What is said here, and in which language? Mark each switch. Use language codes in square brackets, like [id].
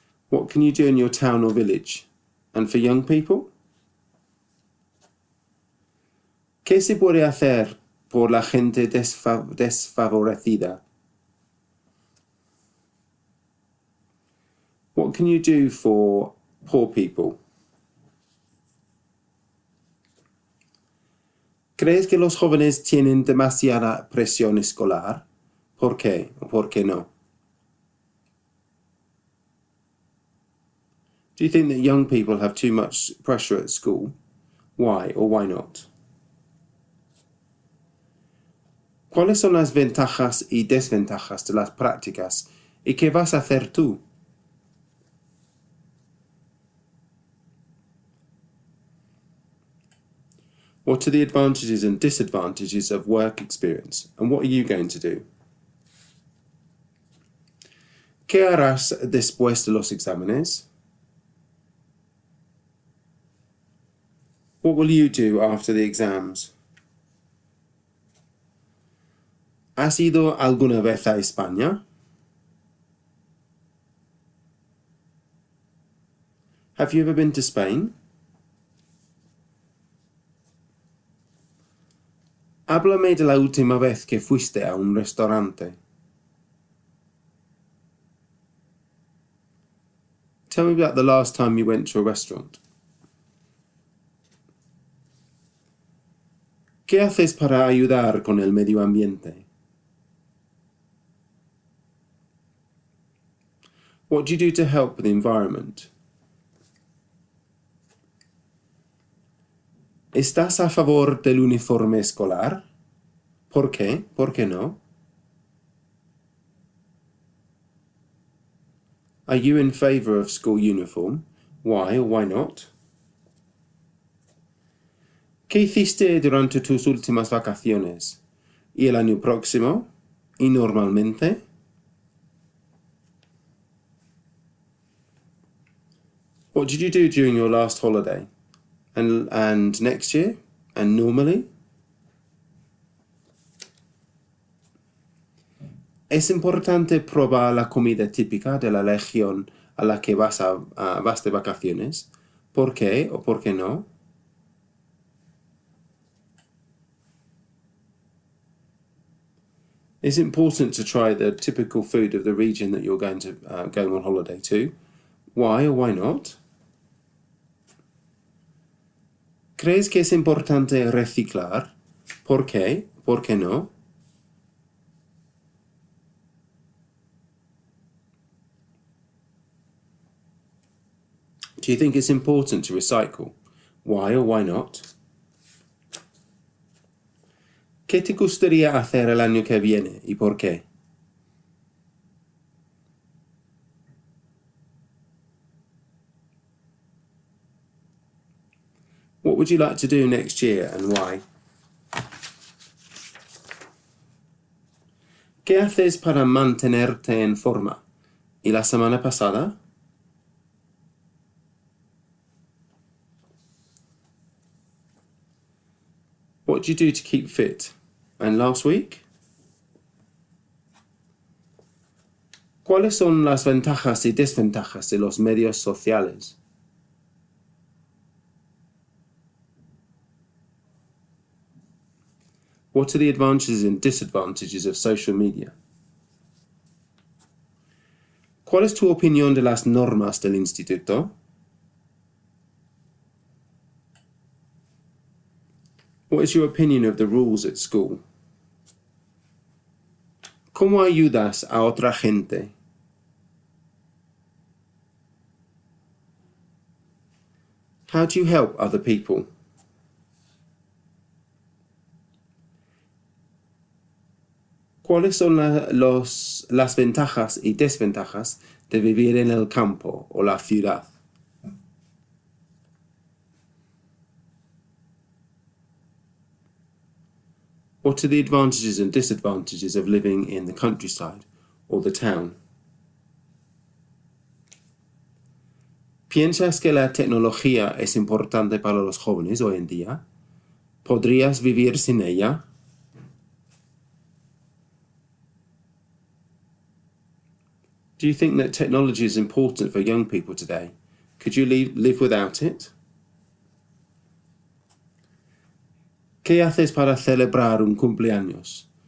[en] What can you do in your town or village? And for young people? [es] ¿Qué se puede hacer por la gente desfavorecida? [en] What can you do for poor people? [es] ¿Crees que los jóvenes tienen demasiada presión escolar? ¿Por qué o por qué no? [en] Do you think that young people have too much pressure at school? Why or why not? [es] ¿Cuáles son las ventajas y desventajas de las prácticas? ¿Y qué vas a hacer tú? [en] What are the advantages and disadvantages of work experience? And what are you going to do? [es] ¿Qué harás después de los exámenes? [en] What will you do after the exams? [es] ¿Has ido alguna vez a España? [en] Have you ever been to Spain? [es] Háblame de la última vez que fuiste a un restaurante. [en] Tell me about the last time you went to a restaurant. [es] ¿Qué haces para ayudar con el medio ambiente? [en] What do you do to help the environment? [es] ¿Estás a favor del uniforme escolar? ¿Por qué? ¿Por qué no? [en] Are you in favor of school uniform? Why or why not? [es] ¿Qué hiciste durante tus últimas vacaciones? ¿Y el año próximo? ¿Y normalmente? [en] What did you do during your last holiday? And next year? And normally? [es] ¿Es importante probar la comida típica de la región a la que vas de vacaciones? ¿Por qué o por qué no? [en] It's important to try the typical food of the region that you're going on holiday to. Why or why not? [es] ¿Crees que es importante reciclar? ¿Por qué? ¿Por qué no? [en] Do you think it's important to recycle? Why or why not? [es] ¿Qué te gustaría hacer el año que viene y por qué? [en] What would you like to do next year and why? [es] ¿Qué haces para mantenerte en forma? ¿Y la semana pasada? [en] What do you do to keep fit? And last week? [es] ¿Cuáles son las ventajas y desventajas de los medios sociales? [en] What are the advantages and disadvantages of social media? [es] ¿Cuál es tu opinión de las normas del instituto? [en] What is your opinion of the rules at school? [es] ¿Cómo ayudas a otra gente? [en] How do you help other people? [es] ¿Cuáles son las ventajas y desventajas de vivir en el campo o la ciudad? [en] What are the advantages and disadvantages of living in the countryside or the town? [es] ¿Piensas que la tecnología es importante para los jóvenes hoy en día? ¿Podrías vivir sin ella? [en] Do you think that technology is important for young people today? Could you live without it? [es] ¿Qué haces para celebrar un cumpleaños?